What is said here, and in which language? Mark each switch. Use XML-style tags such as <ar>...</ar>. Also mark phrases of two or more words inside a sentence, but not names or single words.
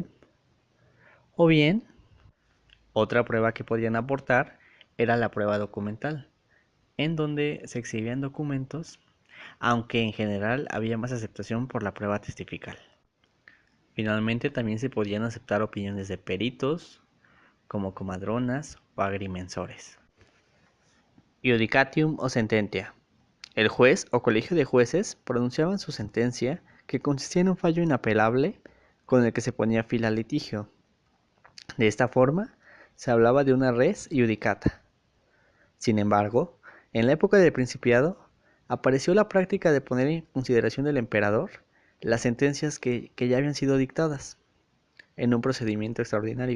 <es>O bien, otra prueba que podían aportar era la prueba documental, en donde se exhibían documentos, aunque en general había más aceptación por la prueba testifical. Finalmente también se podían aceptar opiniones de peritos, como comadronas o agrimensores. Iudicatium o sententia. El juez o colegio de jueces pronunciaban su sentencia, que consistía en un fallo inapelable con el que se ponía fin al litigio. De esta forma, se hablaba de una</es> <la>res iudicata.</la> <es>Sin embargo, en la época del Principiado, apareció la práctica de poner en consideración del emperador las sentencias que ya habían sido dictadas en un procedimiento extraordinario.</es>